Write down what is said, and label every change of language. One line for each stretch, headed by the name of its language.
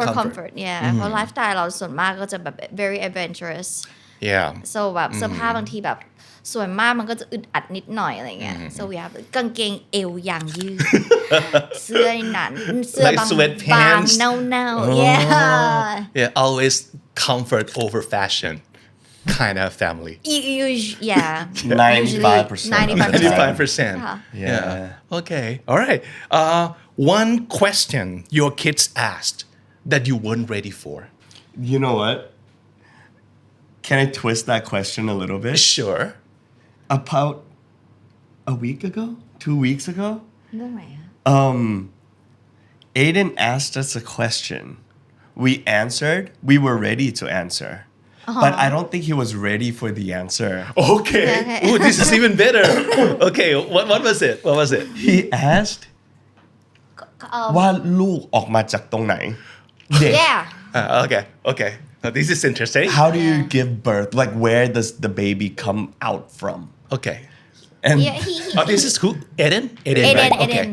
English: for comfort yeah
Thai: เพราะ
English: lifestyle
Thai: เราส่วนมากก็จะแบบ
English: very adventurous yeah so
Thai: แบบเสื้อผ้าบางทีแบบส่วนมากมันก็จะอึดอัดนิดหน่อยอะไรเงี้ย
English: so we have
Thai: กางเกงเอวยางยืด เสื้อหนาเสื้อบาง
English: sweatpants
Thai: เน่า
English: yeah always comfort over fashion kind of family yeah 95% 95% Yeah. Okay all right one question your kids asked that you weren't ready for you know what can I twist that question a little bit sure about a week ago 2 weeks ago
Thai: เรื่องไหนอะ
English: Aden asked us a question we answered we were ready to answer but I don't think he was ready for the answer okay Ooh, this is even better okay what was it he asked
Thai: ว่าลูกออกมาจากตรงไหนเด็ก
English: yeah okay now this is interesting how do you give birth like where does the baby come out from okay and yeah he oh this is who Aden right okay